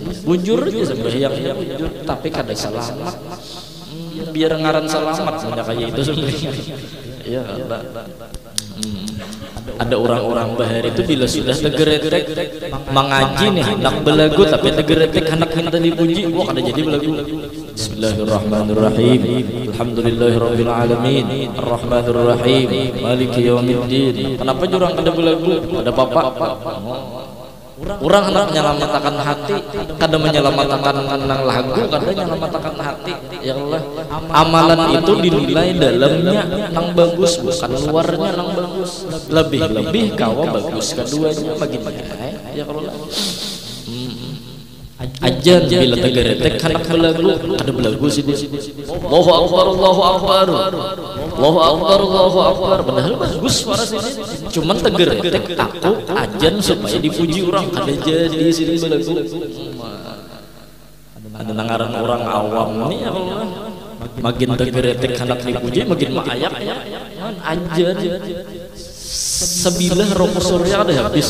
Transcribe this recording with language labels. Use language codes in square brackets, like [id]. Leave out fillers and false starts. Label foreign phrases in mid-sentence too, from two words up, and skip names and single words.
[bjn] Bujur aja sembahyangnya bujur tapi kada salamat. Biar ngaran salamat punya kayak itu sebenarnya. [ar] يا الله. [bjn] Ada orang-orang bahar itu bila sudah tegeretek mengaji nih hendak belagu tapi tegeretek hendak minta dipuji wah kada jadi belagu. [ar] بسم الله الرحمن الرحيم الحمد لله رب العالمين. الرحمن الرحيم مالك يوم الدين. [bjn] Kenapa jurang kada belagu? Ada bapak. Orang hendak menyelamatkan hati, kada menyelamatkan nang lagu, kada menyelamatkan hati. [ar] يا الله, [bjn] amalan itu dinilai dalamnya nang bagus, bukan luarnya nang bagus. Lebih kawa bagus keduanya bagi-bagi. [ar] يا الله. [bjn] Ajan bila tegeretek hendak belagu, kada belagu sih. [ar] الله أكبر الله أكبر الله أكبر الله أكبر. [bjn] Padahal bagus suara sini. Cuman tegeretek takut ajan supaya dipuji orang kada jadi sini belagu. Ada nangaran orang awam nih [ar] يا الله. [bjn] Makin tegeretek hendak dipuji makin maayak ajan. Sebilah rokok surya ada habis.